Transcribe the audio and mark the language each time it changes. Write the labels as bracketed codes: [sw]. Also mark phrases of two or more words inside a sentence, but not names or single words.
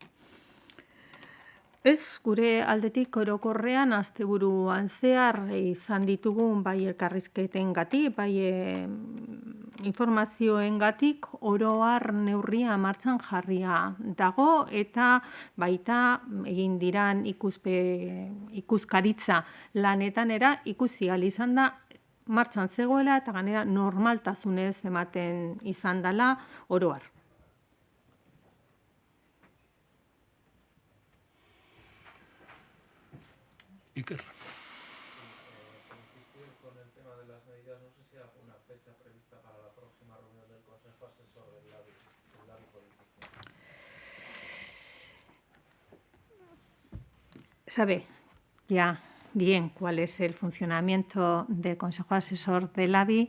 [eu] Ez, gure aldetik orokorrean asteburuan zehar izan ditugun bai elkarrizketengatik, bai informazioengatik oro har neurria martxan jarria dago, eta baita egin diran ikuskaritza lanetanera ikusi ahal izan da martxan zegoela eta gainera normaltasunez ematen izan dela oro har. Iker. [es] Insistir con el tema de las medidas, no sé si hay alguna fecha prevista para la próxima reunión del Consejo Asesor del ABI político. Sabe ya bien cuál es el funcionamiento del Consejo Asesor del ABI.